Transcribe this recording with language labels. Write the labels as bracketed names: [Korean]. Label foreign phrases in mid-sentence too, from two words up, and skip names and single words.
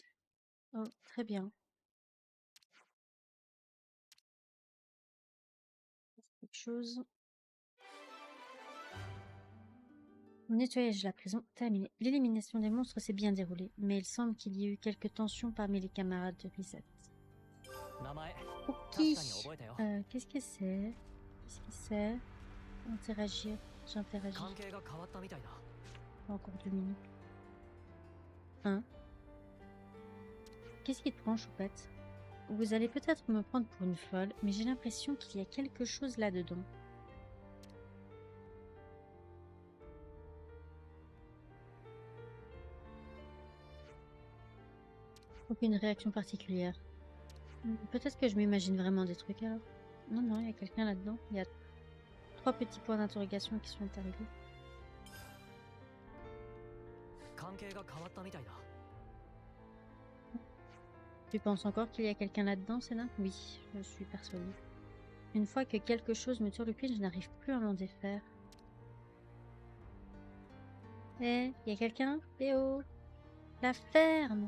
[French] Oh, très bien. Quelque chose. Le nettoyage de la prison terminé. L'élimination des monstres s'est bien déroulée, mais il semble qu'il y ait eu quelques tensions parmi les camarades de Reset. [Japanese] 名前 [French] Ok. [Japanese] 確かに覚えたよ。 [French] Qu'est-ce que c'est? Qu'est-ce que c'est? Interagir. J'interagis. [Japanese] 関係が変わったみたいだ。 [French] Encore 2 minutes. Hein? Qu'est-ce qui te prend, choupette? Vous allez peut-être me prendre pour une folle, mais j'ai l'impression qu'il y a quelque chose là-dedans. Aucune réaction particulière. Peut-être que je m'imagine vraiment des trucs alors. Non, non, il y a quelqu'un là-dedans. Il y a 3 petits points d'interrogation qui sont arrivés. [Japanese] 関係が変わったみたいだ。 [French] Tu penses encore qu'il y a quelqu'un là-dedans, Senna? Oui, je suis persuadée. Une fois que quelque chose me turlupine, je n'arrive plus à m'en défaire. Eh, il y a quelqu'un? Eh oh! La ferme!